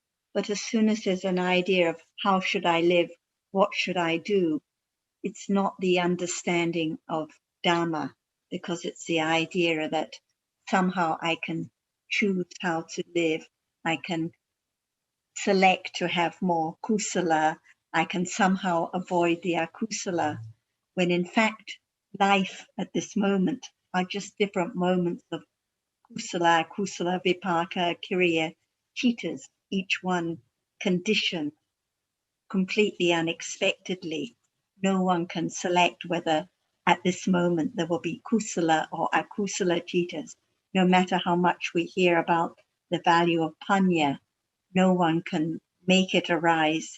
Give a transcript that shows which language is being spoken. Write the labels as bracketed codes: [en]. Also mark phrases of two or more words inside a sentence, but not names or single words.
[en] But as soon as there's an idea of how should I live, what should I do, it's not the understanding of Dhamma, because it's the idea that somehow I can choose how to live. I can select to have more kusala. I can somehow avoid the akusala, when in fact life at this moment are just different moments of [pi] kusala, kusala, vipaka, kiriya, chitas, [en] each one conditioned completely unexpectedly. No one can select whether at this moment there will be kusala or [pi] akusala citas. [en] No matter how much we hear about the value of panya, no one can make it arise.